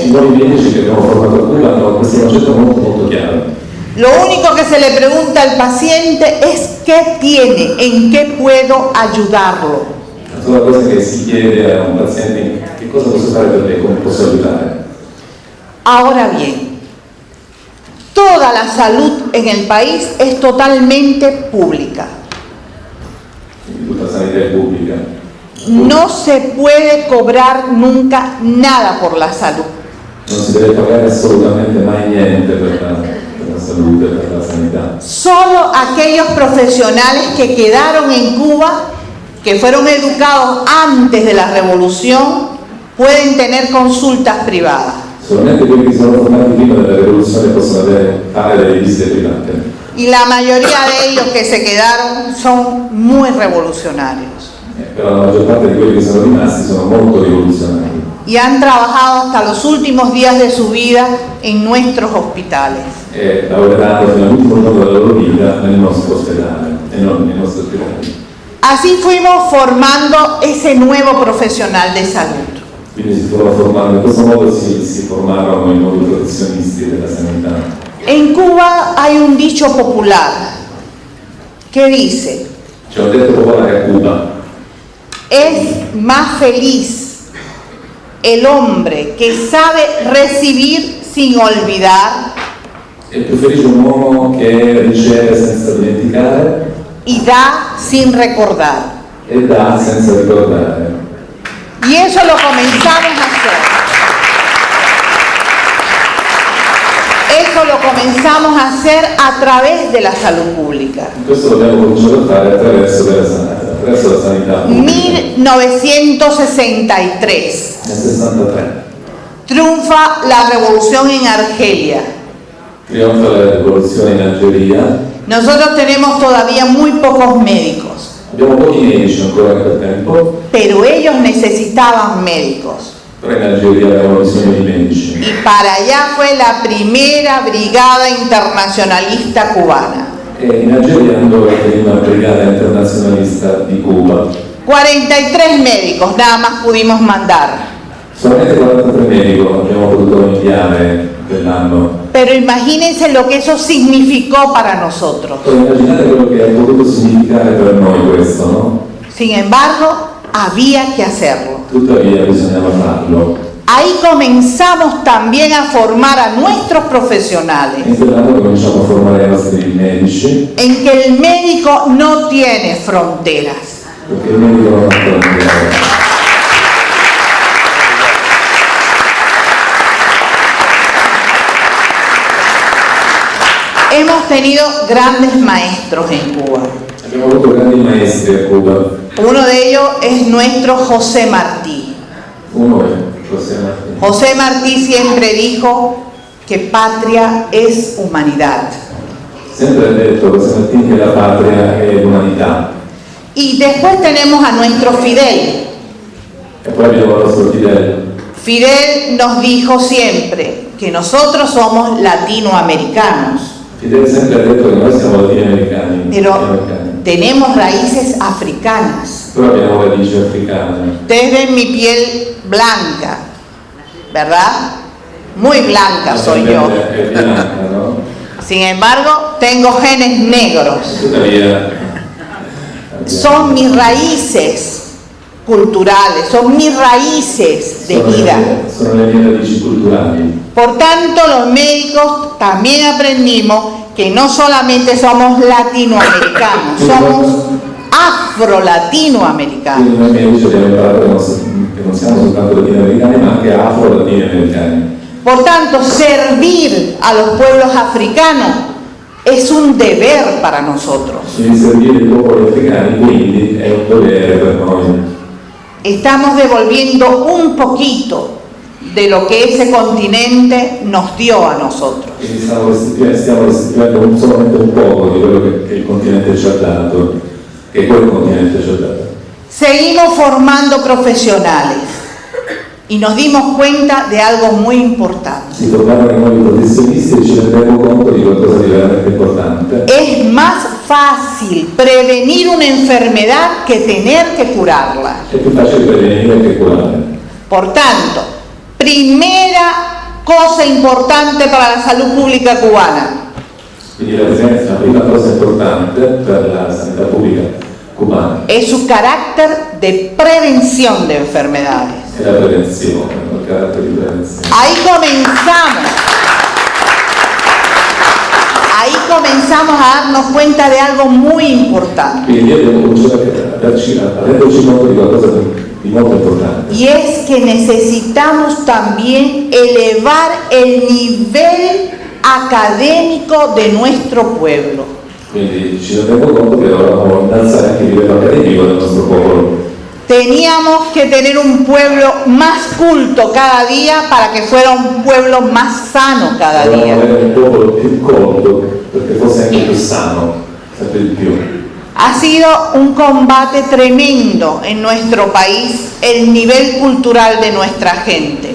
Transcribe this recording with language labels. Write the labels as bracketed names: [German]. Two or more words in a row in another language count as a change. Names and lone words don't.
[Italian] nuovi medici che abbiamo formato a Cuba hanno questo concetto molto chiaro. [Spanish] Lo único que se le pregunta al paciente es qué tiene, en qué puedo ayudarlo. [Italian] La sola cosa che si chiede a un paziente è che cosa posso fare per lei, come posso aiutare. [Spanish] Ahora bien, toda la salud en el país es totalmente pública. [Italian] Quindi tutta la sanità è pubblica. [Spanish] No se puede cobrar nunca nada por la salud. [Italian] Non si deve pagare assolutamente mai niente per la salute, per la sanità. [Spanish] Solo aquellos profesionales que quedaron en Cuba, que fueron educados antes de la revolución, pueden tener consultas privadas. [Italian] Solamente quelli che sono formati prima della rivoluzione possono fare delle visite private. [Spanish] Y la mayoría de ellos que se quedaron son muy revolucionarios. [Italian] Però la maggior parte di quelli che sono rimasti sono molto rivoluzionari. [Spanish] Y han trabajado hasta los últimos días de su vida en nuestros hospitales. [Italian] E lavoreranno fino all'ultimo giorno della loro vita nel nostro ospedale e non nei nostri ospedali. [Spanish] Así fuimos formando ese nuevo profesional de salud. [Italian] Quindi si furono formando, in questo modo si formarono i nuovi professionisti della sanità. [Spanish] En Cuba hay un dicho popular que dice: [Italian] C'è un detto popolare a Cuba: [Spanish] es más feliz el hombre que sabe recibir sin olvidar [Italian] è più felice un uomo che riceve senza dimenticare [Spanish] y da sin recordar. [Italian] e dà senza ricordare. [Spanish] Y eso lo comenzamos a hacer. Eso lo comenzamos a hacer a través de la salud pública. [Italian] Questo l'abbiamo cominciato a fare attraverso la sanità pubblica. [Spanish] 1963. [Italian] Nel 63. [Spanish] Triunfa la revolución en Argelia. [Italian] Trionfa la rivoluzione in Algeria. [Spanish] Nosotros tenemos todavía muy pocos médicos, [Italian] Abbiamo pochi medici ancora in quel tempo, [Spanish] pero ellos necesitaban médicos. [Italian] però in Algeria avevano bisogno di medici. [Spanish] Y para allá fue la primera brigada internacionalista cubana. [Italian] E in Algeria andò a venire una brigata internazionalista di Cuba. [Spanish] 43 médicos nada más pudimos mandar. [Italian] Solamente 43 medici abbiamo potuto inviare quell'anno. [Spanish] Pero imagínense lo que eso significó para nosotros. [Italian] Poi immaginate quello che ha potuto significare per noi questo, no? [Spanish] Sin embargo, había que hacerlo. [Italian] Tuttavia bisognava farlo. [Spanish] Ahí comenzamos también a formar a nuestros profesionales [Italian] In quell'anno cominciamo a formare i nostri medici, [Spanish] en que el médico no tiene fronteras. [Italian] perché il medico non ha frontiere. [Spanish] Hemos tenido grandes maestros en Cuba. [Italian] Abbiamo avuto grandi maestri a Cuba. [Spanish] Uno de ellos es nuestro José Martí. [Italian] Uno è José Martí. [Spanish] José Martí siempre dijo que patria es humanidad. [Italian] Sempre ha detto José Martí che la patria è l'umanità. [Spanish] Y después tenemos a nuestro Fidel. [Italian] E poi abbiamo il nostro Fidel. [Spanish] Fidel nos dijo siempre que nosotros somos latinoamericanos, [Italian] Fidel sempre ha detto che noi siamo latinoamericani. [Spanish] pero tenemos raíces africanas. [Italian] Però abbiamo radici africane. [Spanish] Ustedes ven mi piel blanca, ¿verdad? Muy blanca soy yo. [Italian] È bianca, no? [Spanish] Sin embargo, tengo genes negros. [Italian] Tuttavia [Spanish] Son mis raíces culturales, son mis raíces de vida. [Italian] sono le mie radici culturali. [Spanish] Por tanto, los médicos también aprendimos que no solamente somos latinoamericanos, somos afro-latinoamericanos. [Italian] Quindi noi medici abbiamo imparato che non siamo soltanto latinoamericani, ma anche afro-latinoamericani. [Spanish] Por tanto, servir a los pueblos africanos es un deber para nosotros. [Italian] Quindi servire i popoli africani quindi è un dovere per noi. [Spanish] Estamos devolviendo un poquito de lo que ese continente nos dio a nosotros. [Italian] Quindi stiamo restituendo solamente un poco di quello che il continente ci ha dato, che quel continente ci ha dato. [Spanish] Seguimos formando profesionales y nos dimos cuenta de algo muy importante. [Italian] Si tornavano i nuovi professionisti e ci rendiamo conto di qualcosa di veramente importante. [Spanish] Es más fácil prevenir una enfermedad que tener que curarla. [Italian] È più facile prevenire che curare. [Spanish] Por tanto, primera cosa importante para la salud pública cubana: [Italian] Quindi la prima cosa importante per la sanità pubblica cubana [Spanish] es su carácter de prevención de enfermedades. [Italian] è la prevenzione, il carattere di prevenzione. [Spanish] Ahí comenzamos a darnos cuenta de algo muy importante, [Italian] Quindi abbiamo cominciato a renderci conto di qualcosa di molto importante. [Spanish] y es que necesitamos también elevar el nivel académico de nuestro pueblo. [Italian] Quindi ci rendiamo conto che dovevamo innalzare anche il livello accademico del nostro popolo. [Spanish] Teníamos que tener un pueblo más culto cada día para que fuera un pueblo más sano cada [Italian] Dovevamo [Spanish] día. [Italian] avere un popolo più colto perché fosse anche più sano, sempre di più. [Spanish] Ha sido un combate tremendo en nuestro país el nivel cultural de nuestra gente.